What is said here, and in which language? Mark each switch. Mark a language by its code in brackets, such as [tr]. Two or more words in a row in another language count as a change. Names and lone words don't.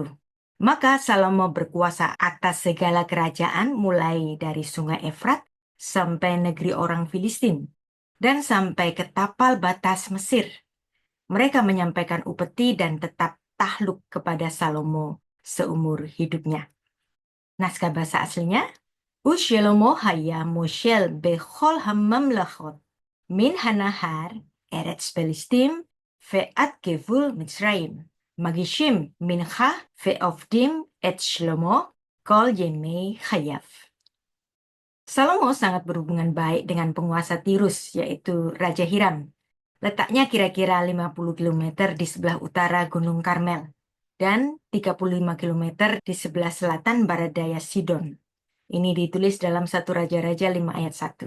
[id] Maka Salomo berkuasa atas segala kerajaan mulai dari sungai Efrat sampai negeri orang Filistin dan sampai ke tapal batas Mesir. Mereka menyampaikan upeti dan tetap takluk kepada Salomo seumur hidupnya. Naskah bahasa aslinya, [he] ושלמה היה מושל בכל הממלכות מן הנהר ארץ פלשתים ועד גבול מצרים. מגישים מנחה ועובדים את שלמה כל ימי חייו. [id] Salomo sangat berhubungan baik dengan penguasa Tirus, yaitu Raja Hiram. Letaknya kira-kira 50 km di sebelah utara Gunung Karmel dan 35 km di sebelah selatan barat daya Sidon. Ini ditulis dalam 1 Raja-Raja 5 ayat 1.